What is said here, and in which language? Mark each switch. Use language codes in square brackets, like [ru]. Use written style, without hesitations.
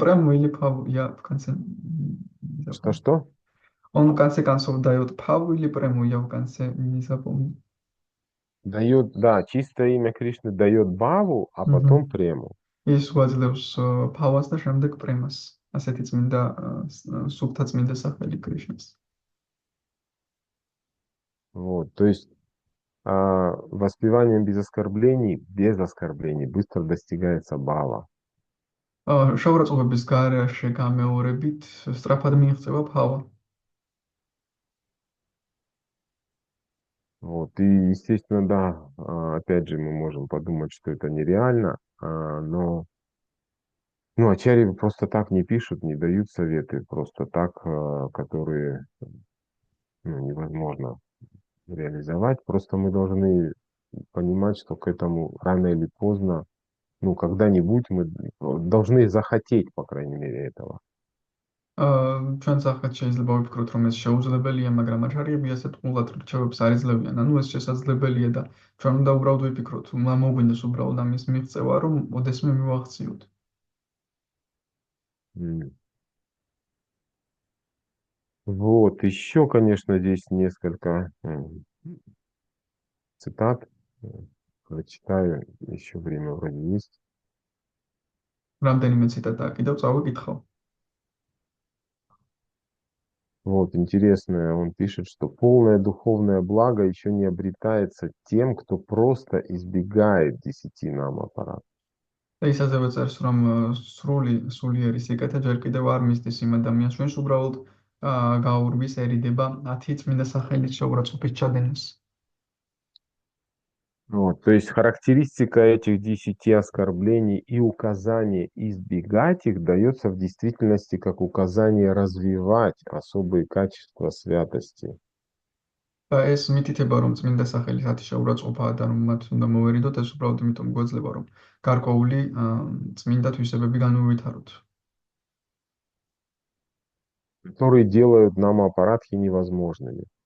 [ru] Прему или паву, я в конце не запомнил. Что-что? Он в конце концов дает паву или прему, я в конце не запомнил. Дает, да, чистое имя Кришны дает баву, а потом Мгм. прему. [ka] ის გვაძლევს ფავას და შემდეგ პრემას. ასეთი წმინდა სუფთა წმინდა სახელი კრიშნას. [ru] Вот. То есть воспеванием без оскорблений быстро достигается бава. [ka] შეურაცხყოფების გარეშე გამეორებით სწრაფად მიიღწევა ფავა. [ru] Вот. И, естественно, да, опять же, мы можем подумать, что это нереально, но ну, ачарьи просто так не пишут, не дают советы, просто так, которые ну, невозможно реализовать. Просто мы должны понимать, что к этому рано или поздно, ну, когда-нибудь мы должны захотеть, по крайней мере, этого. [ka] ჩვენ სახეთ შეიძლება ვიფიქროთ, რომ ეს შეუძლებელია, მაგრამ აჩარიები ასეთ ყულად რჩევებს არ იძლევიან. ანუ ეს შესაძლებელია და ჩვენ უნდა უბრალოდ ვიფიქროთ, მოგვინდეს უბრალოდ ამის მიღწევა, რომ ოდესმე მივახციოთ. [ru] Вот, еще, конечно, здесь несколько цитат. Прочитаю, еще время вроде есть. [ka] რამდენიმე ციტატა კიდევ წავიკითხო. [ru] Вот, интересно, он пишет, что полное духовное благо еще не обретается тем, кто просто избегает 10 нам-аппаратов. [ka] და ის ასევე წერს, რომ სულიერი სიკეთე ჯერ კიდევ არ მისდის იმ ადამიანს, ვინც უბრალოდ გაურბის ერიდება 10 წმინდა სახელის შეურაცხყოფის ჩადენას. [ru] Вот, то есть характеристика этих 10 оскорблений и указание избегать их дается в действительности как указание развивать особые качества святости. [ka] ეს მითითება, რომ წმინდა სახელის 10 შეურაცხყოფაა და რომ მათ უნდა მოვერიდოთ, ეს უბრალოდ იმიტომ გვეძლება, რომ გარკვეული წმინდა თვისებები განუვითაროთ. [ru] Которые делают нам-аппаратхи невозможными.